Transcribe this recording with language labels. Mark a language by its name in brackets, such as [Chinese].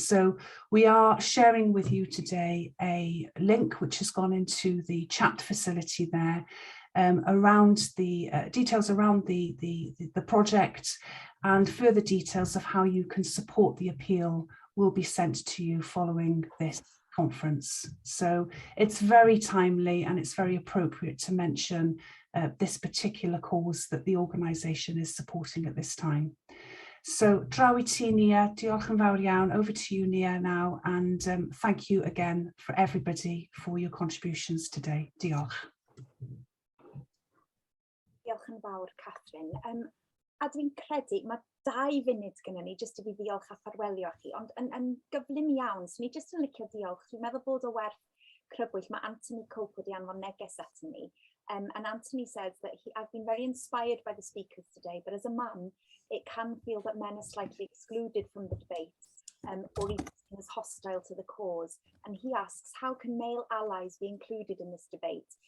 [English] So we are sharing with you today a link which has gone into the chat facility there around the details around the project, and further details of how you can support the appeal will be sent to you following this conference. So it's very timely and it's very appropriate to mention this particular cause that the organisation is supporting at this time. [Welsh] So draw I ti Nia, diolch yn fawr iawn. [English] Over to you Nia now, and thank you again for everybody for your contributions today. [Welsh] Diolch. Diolch yn fawr, Catherine. A dwi'n credu, mae 2 funud gyda ni jyst i fi ddiolch a ffarwelio chi, ond yn gyflym iawn, so ni jyst yn licio diolch. Dwi'n meddwl bod o werth crybwyll. Mae Anthony Cope wedi anfon neges at ni. [English] And Anthony says that I've been very inspired by the speakers today, but as a man, it can feel that men are slightly excluded from the debate or even as hostile to the cause. And he asks, how can male allies be included in this debate?